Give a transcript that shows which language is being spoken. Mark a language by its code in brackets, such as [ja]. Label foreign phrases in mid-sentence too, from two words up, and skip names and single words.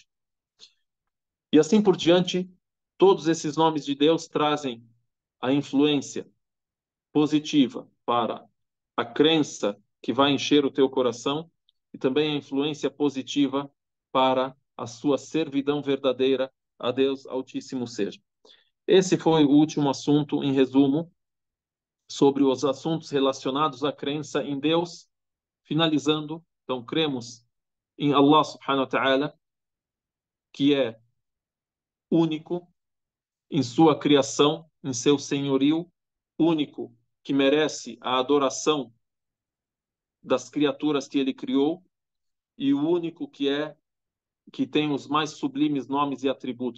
[pt] E assim por diante, todos esses nomes de Deus trazem a influência positiva para a crença que vai encher o teu coração e também a influência positiva para a sua servidão verdadeira a Deus Altíssimo Seja. Esse foi o último assunto, em resumo, sobre os assuntos relacionados à crença em Deus. Finalizando, então, cremos em Allah [ar] سبحانه وتعالى, [pt] que é único em sua criação, em seu senhorio, único que merece a adoração das criaturas que ele criou e o único que tem os mais sublimes nomes e atributos.